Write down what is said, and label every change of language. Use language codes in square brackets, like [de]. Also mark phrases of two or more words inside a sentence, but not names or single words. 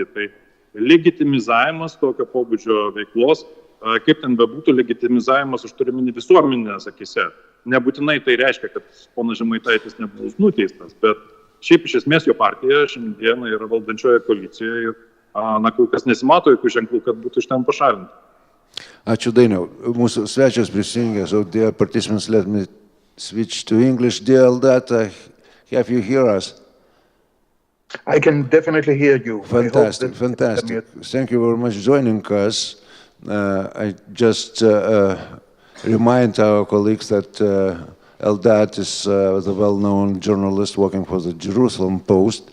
[lt] Tai legitimizavimas tokio pobūdžio veiklos, kaip ten bebūtų, legitimizavimas aš turiu omeny visuomenės akyse. Nebūtinai tai reiškia, kad ponas Žemaitaitis nebus nuteistas, bet šiaip iš esmės jo partija šiandieną yra valdančioje koalicijoje ir kol kas nesimato jokių ženklų, kad būtų iš ten pašalinti. Ačiū, Dainiau. Mūsų svečias prisijungė, [en] so dear participants, let me switch to English. Dear Eldad, have you hear us? I can definitely hear you. Fantastic. Thank you very much for joining us. I just remind our colleagues that Eldad is the well-known journalist working for the Jerusalem Post.